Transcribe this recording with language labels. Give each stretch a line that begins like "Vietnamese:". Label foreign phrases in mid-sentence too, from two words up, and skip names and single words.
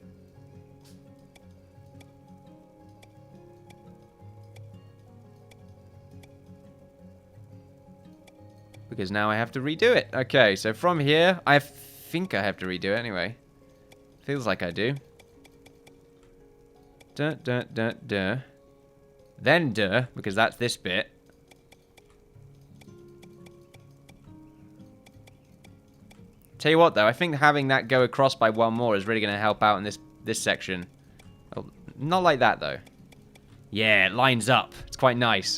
English: Because now I have to redo it. Okay, so from here, I think I have to redo it anyway. Feels like I do. Duh, duh, duh, duh. Then duh, because that's this bit. Tell you what, though, I think having that go across by one more is really going to help out in this section. Oh, not like that, though. Yeah, it lines up. It's quite nice.